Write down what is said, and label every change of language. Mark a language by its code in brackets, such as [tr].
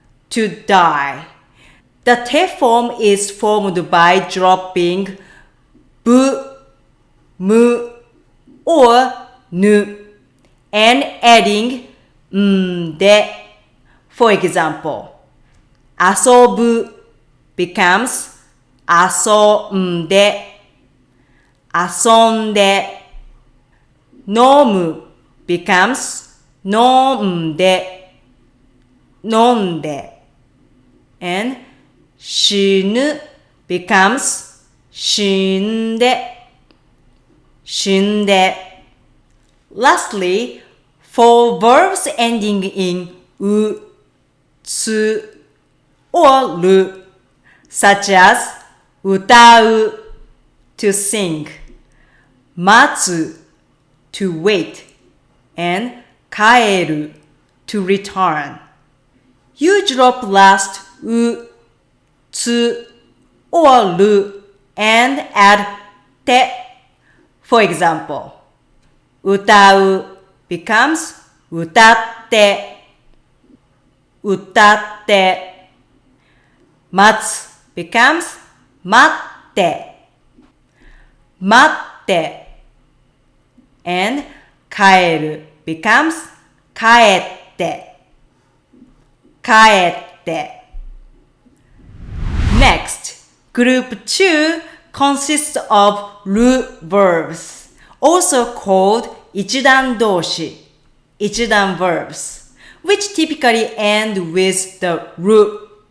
[en] to die, the te form is formed by dropping bu, mu, or nu, and adding de. For example, asobu becomes asomde, [ja] 遊んで。 [en] 飲む becomes 飲んで。 [ja] 飲んで。 [en] and 死ぬ becomes 死んで。 [ja] 死んで。 [en] Lastly, for verbs ending in u, tsu, or ru, such as 歌う to sing, 待つ to wait, and 帰る to return. You drop last u, tsu, or ru and add te. For example, 歌う becomes 歌って。 [ja] 歌って。 [en] 待つ becomes 待って。 [ja] 待って。 [en] and 帰る becomes 帰って。 [ja] 帰って。 [en] Next, group 2 consists of Ru-verbs, also called 一段動詞 一段 verbs, which typically end with the ru.